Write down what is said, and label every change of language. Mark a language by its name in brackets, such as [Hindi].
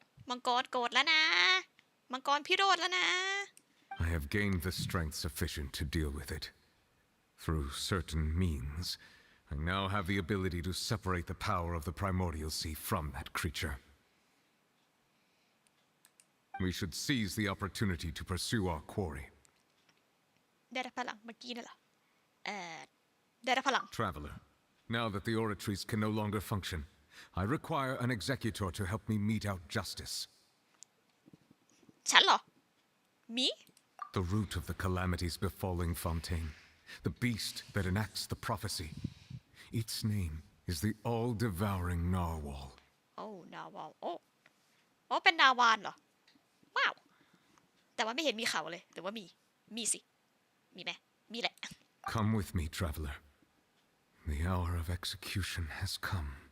[Thai] มังกรโกรธแล้วนะมังกรพิโรธแล้วนะ [English] I have gained the strength sufficient to deal with it. Through certain means, I now have the ability to separate the power of the primordial sea from that creature. We should seize the opportunity to pursue our quarry. [Thai] ได้รับพลังเมื่อกี้นั่นเหรอได้รับพลัง [English] Traveler, now that the oratories can no longer function, I require an executor to help me mete out justice. [Thai] ฉันเหรอ [English] Me? The root of the calamities befalling Fontaine, the beast that enacts the prophecy. Its name is the all-devouring narwhal. Oh, narwhal. [Thai] Oh, เป็นนาวาลเหรอ ว้าว แต่ว่าไม่เห็นมีเขาเลยหรือว่ามีสิ มีไหม มีแหละ [English] Come with me, traveler. The hour of execution has come.